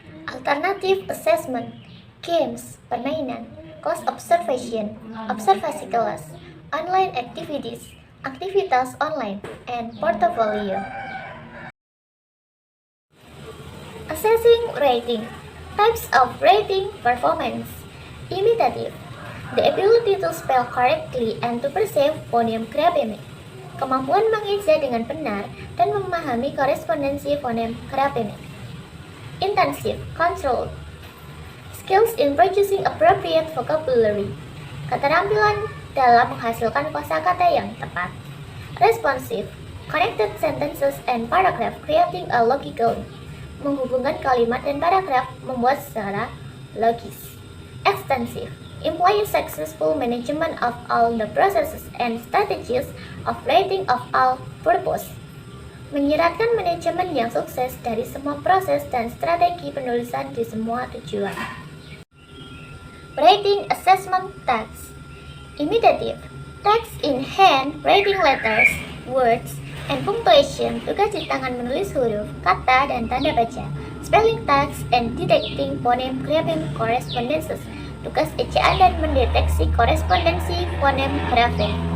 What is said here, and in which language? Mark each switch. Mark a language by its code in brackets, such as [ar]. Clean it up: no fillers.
[en] Alternative assessment, games, [id] permainan, [en] class observation, [id] observasi kelas, [en] online activities, [id] aktivitas online, [en] and portfolio. Assessing rating. Types of rating performance. Imitative, the ability to spell correctly and to perceive phoneme grapemic. [id] Kemampuan mengeja dengan benar dan memahami korespondensi fonem grapemic. [en] Intensive, controlled, skills in producing appropriate vocabulary. [id] Keterampilan dalam menghasilkan kosakata yang tepat. [en] Responsive, connected sentences and paragraph creating a logically. [id] Menghubungkan kalimat dan paragraf membuat secara logis. [en] Extensive, implying successful management of all the processes and strategies of writing of all purpose. [id] Menyiratkan manajemen yang sukses dari semua proses dan strategi penulisan di semua tujuan. [en] Writing assessment tasks. Imitative, text in hand, writing letters, words, and punctuation, [id] tugas di tangan menulis huruf, kata, dan tanda baca. [en] Spelling tasks and detecting phoneme grapheme correspondences, [id] tugas ejaan dan mendeteksi korespondensi fonem grafem.